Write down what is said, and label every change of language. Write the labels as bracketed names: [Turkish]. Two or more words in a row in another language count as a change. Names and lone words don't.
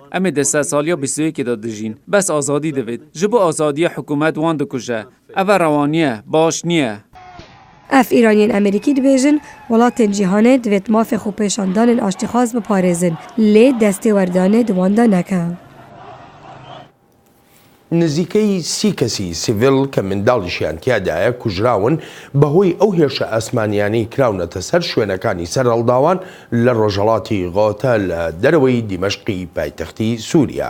[Kurdish] Em ê di saliya 21 de dijîn. Bes azadî divêt. Ji bo azadiya hikûmet wan dikuje. Ev e rewaniye, baş niye. Ev Îraniyên Amerîkî dibêjin welatên cîhanê divêt mafê xwe pêşandanên aştîxwaz biparêzin. Lê destê werdanê di wan de neke. [Central Kurdish] نزیکەی سی کەسی سیڤیل کە منداڵیشیان تیادایە کوژراون بەهۆی ئەو هێرشە ئاسمانیانەی کراونەتە سەر شوێنەکانی سەرهەڵداوان لە ڕۆژهەڵاتی غۆتە لە دەرەوەی دیمەشقی پایتەختی سووریا.